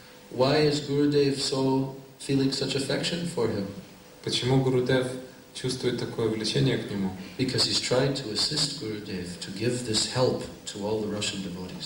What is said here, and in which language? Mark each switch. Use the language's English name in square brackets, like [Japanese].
[English] Why is Gurudev so feeling such affection for him? [Russian] Почему Гурудев чувствует такое влечение к нему? [English] Because he's trying to assist Gurudev to give this help to all the Russian devotees.